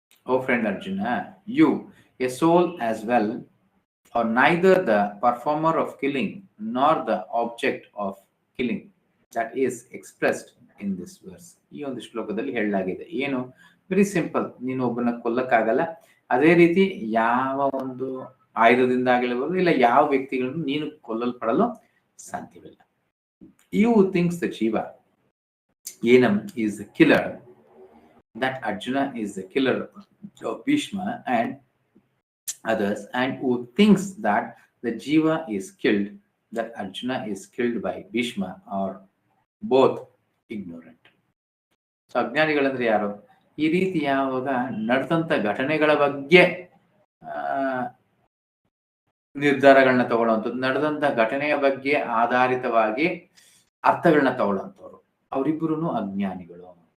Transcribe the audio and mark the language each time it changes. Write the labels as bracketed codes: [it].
[en] Oh friend Arjuna, you, a soul as well, are neither the performer of killing nor the object of killing that is expressed in this verse. [kn] ಈ ಒಂದು ಶ್ಲೋಕದಲ್ಲಿ ಹೇಳಲಾಗಿದೆ. ಏನು? [en] Very simple. [kn] ನೀನು ಒಬ್ಬನ ಕೊಲ್ಲಕ್ಕಾಗಲ್ಲ, ಅದೇ ರೀತಿ ಯಾವ ಒಂದು ಆಯುಧದಿಂದ ಆಗಿರಬಹುದು ಇಲ್ಲ ಯಾವ ವ್ಯಕ್ತಿಗಳನ್ನು ನೀನು ಕೊಲ್ಲಲ್ಪಡಲು ಸಾಧ್ಯವಿಲ್ಲ. [en] You thinks the Jiva Enam is the killer, that Arjuna is the killer of Bhishma and others, and who thinks that the Jiva is killed, that Arjuna is killed by Bhishma, are both ignorant. [kn] So ಅಜ್ಞಾನಿಗಳಂದ್ರೆ ಯಾರು? ಈ ರೀತಿ ಯಾವಾಗ ನಡೆದಂತ ಘಟನೆಗಳ ಬಗ್ಗೆ ನಿರ್ಧಾರಗಳನ್ನ ತಗೊಳ್ಳುವಂಥದ್ದು, ನಡೆದಂತ ಘಟನೆಯ ಬಗ್ಗೆ ಆಧಾರಿತವಾಗಿ ಅರ್ಥಗಳನ್ನ ತಗೊಳ್ಳುವಂಥವ್ರು, ಅವರಿಬ್ಬರು ಅಜ್ಞಾನಿಗಳು.